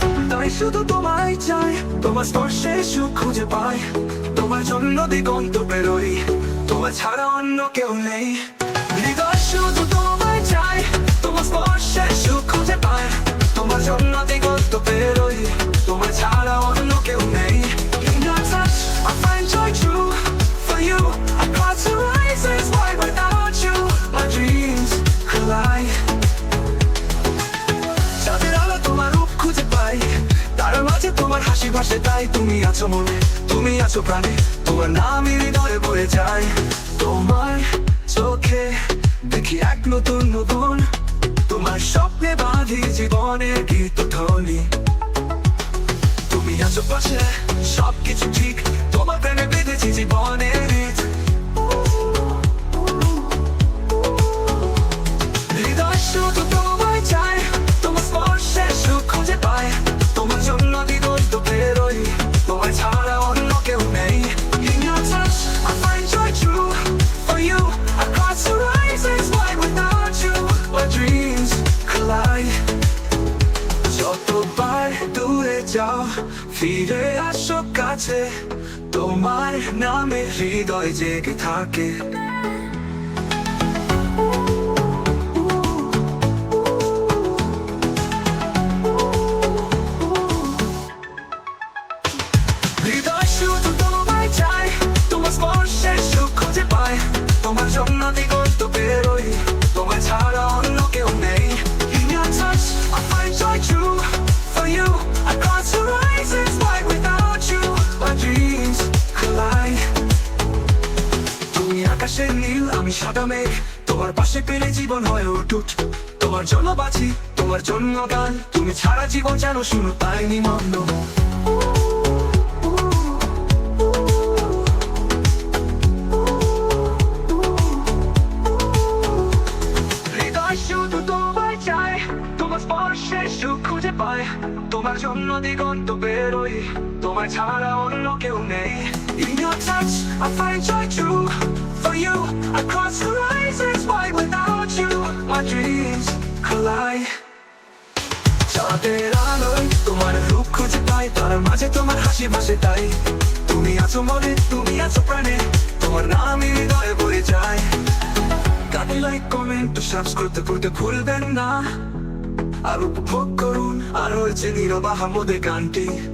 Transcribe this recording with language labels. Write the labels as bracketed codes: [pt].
[bn] তাই শুধু তোমায় চাই, তোমার স্পর্শে সুখ খুঁজে পাই। তোমার জন্য দিগন্ত বেরোই, তোমার ছাড়া অন্য কেউ নেই। হৃদয় শুধু তোমায় চাই, তোমার স্পর্শে সুখ খুঁজে পাই। তোমার জন্য দিগন্ত বেরোই, তোমার ছাড়া অন্য কেউ নেই। [en] In your touch, I find joy true. For you, I cross horizons wide. Without you, my dreams collide. [bn] চাঁদের আলো তোমার রূপ খুঁজে পাই, তার মাঝে তোমার হাসি ভাসে তাই। তুমি আছো মনে, তুমি আছো প্রাণে, তোমার নাম হৃদয়ে বয়ে যায়। তোমার চোখে দেখি এক নতুন নতুন, তোমার স্বপ্নে বাঁধি জীবনের গীত ধ্বনি। তুমি আছো পাশে, সবকিছু ঠিক, তোমার প্রেমে বেঁধেছি জীবনের রীত। হৃদয় শুধু তোমায় চায়, তোমার স্পর্শে সুখ খুঁজে পায়। তোমার জন্য দিগন্ত বেরোই, তোমার ছাড়া অন্য কেউ নেই। [en] In your touch, I find joy true. For you, I cross horizons wide. Without you, my dreams collide. [bn] যতবার দূরে যাও, ফিরে আসো কাছে, তোমার নামে হৃদয় জেগে থাকে। হৃদয় শুধু তোমায় চাই, তোমার স্পর্শে সুখ খুঁজে পাই। তোমার জন্য দিগন্ত বেরোই, তোমার ছাড়া অন্য কেউ নেই। [en] In your touch, I find joy true. For you, I cross horizons wide. Without you, my dreams collide. [bn] তুমি আকাশের নীল, আমি সাদা মেঘ, তোমার পাশে পেলে জীবন হয় অটুট। তোমার জন্য বাঁচি, তোমার জন্য গান, তুমি ছাড়া জীবন যেন শুনো তাই নিমগ্ন। হৃদয় শুধু তোমায় চায়, তোমার স্পর্শে সুখ খুঁজে পায়। তোমার জন্য দিগন্ত বেরোই, তোমার ছাড়া অন্য কেউ নেই। [en] In your touch, I find joy true. For you, I cross horizons wide. Without you, my dreams collide. [bn] চাঁদের আলোয় তোমার রূপ খুঁজে পাই, তার মাঝে তোমার হাসি ভাসে তাই। তুমি আছো মনে, তুমি আছো প্রাণে, তোমার নাম হৃদয়ে বয়ে যায়। গানে লাইক কমেন্ট সাবস্ক্রাইব করতে ভুলবেন না। আর উপভোগ করুন আর হয়েছে নীরব আহমদের গানটি।